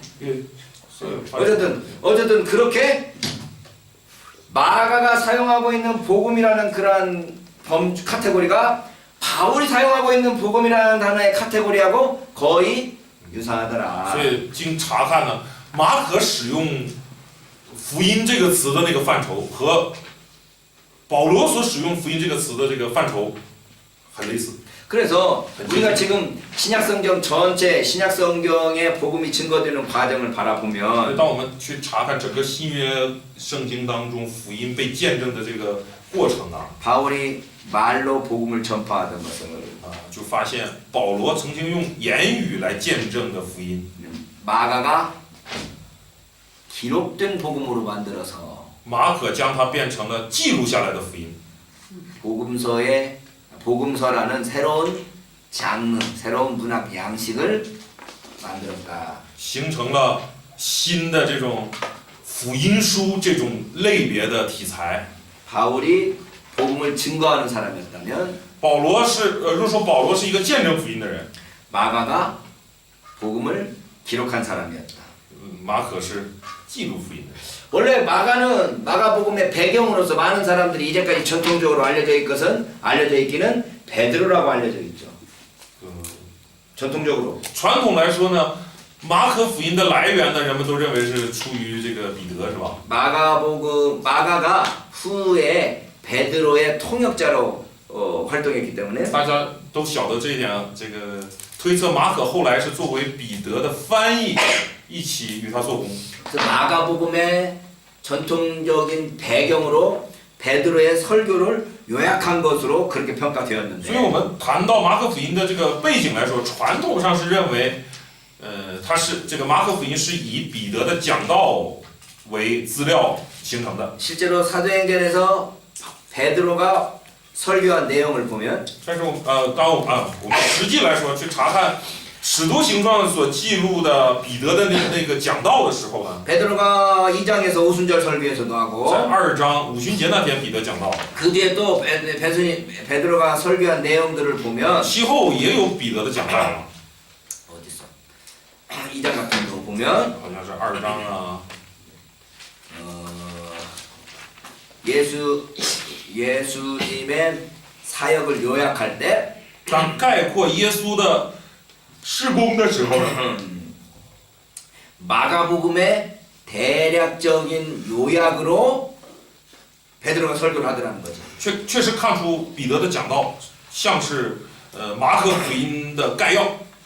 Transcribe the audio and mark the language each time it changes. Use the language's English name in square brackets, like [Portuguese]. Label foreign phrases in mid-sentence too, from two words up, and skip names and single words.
[Korean] 예, 써요. 어쨌든 그렇게 마가가 사용하고 있는 복음이라는 그러한 범주 카테고리가 바울이 사용하고 있는 복음이라는 단어의 카테고리하고 거의 유사하더라. [Chinese] 所以经查看呢，马可使用福音这个词的那个范畴和保罗所使用福音这个词的这个范畴很类似。 [Korean] 그래서 우리가 지금 신약성경 전체 신약성경의 복음이 증거되는 과정을 바라보면 [Chinese] 当我们去查看整个新约圣经当中福音被见证的这个过程啊， [Korean] 바울이 말로 복음을 전파하던 것을 [Chinese] 就发现保罗曾经用言语来见证的福音， [Korean] 마가가 기록된 복음으로 만들어서 [Chinese] 马可将它变成了记录下来的福音。 [Korean] 복음서라는 새로운 장르, 새로운 문학 양식을 만들었다. [Chinese] 形成了新的这种福音书这种类别的题材。 [Korean] 바울이 복음을 증거하는 사람이었다면 [Chinese] 保罗是如果说保罗是一个见证福音的人， [Korean] 마가가 복음을 기록한 사람이었다. [Chinese] 马可是记录福音的人。 [Korean] 원래 마가는 마가복음의 배경으로서 많은 사람들이 이제까지 전통적으로 알려져 있기는 베드로라고 알려져 있죠. 전통적으로. [Chinese] 传统来说呢，马可福音的来源呢，人们都认为是出于这个彼得，是吧？ [Korean] 마가가 후에 베드로의 통역자로 활동했기 때문에 [Chinese] 大家都晓得这一点，这个推测马可后来是作为彼得的翻译，一起与他做工。 [Korean] 그래서 마가복음의 전통적인 배경으로 베드로의 설교를 요약한 것으로 그렇게 [Chinese] 所以 [Korean] 평가되었는데 [Chinese] 我们谈到马可福音的这个背景来说，传统上是认为，它是这个马可福音是以彼得的讲道为资料形成的。 [Korean] 실제로 사도행전에서 베드로가 설교한 내용을 보면 [Chinese] 但是我们实际来说去查看《使徒行传》所记录的彼得的那个讲道的时候呢， [Korean] 베드로가 2장에서 오순절 설교에서도 [Chinese] 在 [Korean] 하고 [Chinese] 2章五旬节那天彼得讲道， [Korean] 그 뒤에 또 베드로가 설교한 내용들을 보면 [Chinese] 其后也有彼得的讲道， [Korean] 어딨어? 2장 같은 거 보면 [Chinese] 好像是2章啊。 [Korean] 예수님의 사역을 요약할 때 [Chinese] 当概括耶稣的事工的时候， [Korean] 마가복음의 대략적인 요약으로 베드로가 설교를 하더라는 거죠. [Chinese] 确实看出彼得的讲道像是马可福音的概要。